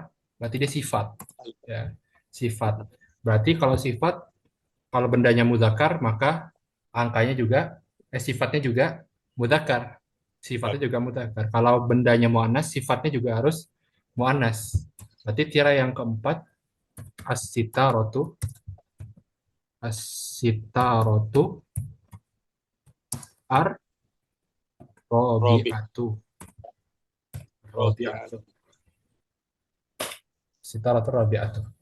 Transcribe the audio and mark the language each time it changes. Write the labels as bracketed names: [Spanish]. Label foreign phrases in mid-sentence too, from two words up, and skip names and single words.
[Indonesian] Berarti dia sifat ya. Sifat. Berarti kalau sifat kalau bendanya mudzakkar maka angkanya juga sifatnya juga mudzakkar. Sifatnya juga mudzakkar. Kalau bendanya muannas sifatnya juga harus muannas. Berarti tirai yang keempat [Arabic] الستارة الستارة Robi, ar-rabi'atu. Robi'at. رابعة. ستارة رابعة.